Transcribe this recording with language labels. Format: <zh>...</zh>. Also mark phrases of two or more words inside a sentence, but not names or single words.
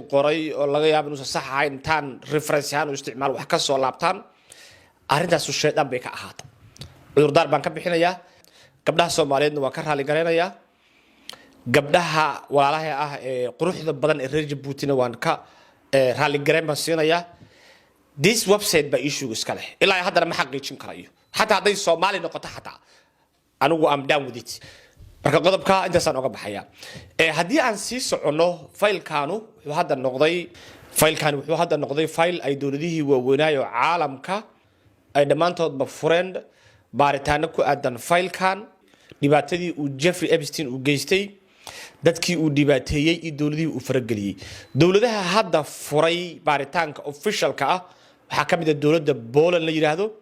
<so>qoray oo laga yaabo inuu sax ahayn tan reference ahaan u isticmaal wax ka soo laabtaan arintaas u sheedan bay ka ahaata cudur daar baan ka bixinayaa gabdhaha Soomaaliyeedna waa ka raali gareynayaa gabdhaha walaalaha ah ee quruxda badan ee reer Djibouti waan ka raali gareyn baan siinayaa</so> <en>this website</en> <so>ba issue iska leh ilaa hadda ma xaqiijin karayo hatta haday Soomaali noqoto hatta anigu</so> <en>am down with it</en> <so>marka qodobka inta san uga baxaya hadii aan sii socono filekan wuxuu hadda noqday file ay dawladihii waaweynaayo caalamka ay dhamaantoodba friend baaritaano ku aadan filekan dhibaatadii uu Jeffrey Epstein uu geystay dadkii uu dhibaateeyay iyo dawladihii uu farageliyay dawladaha hadda furay baaritaanka officialka ah waxa kamid ah dawladda Poland la yiraahdo</so>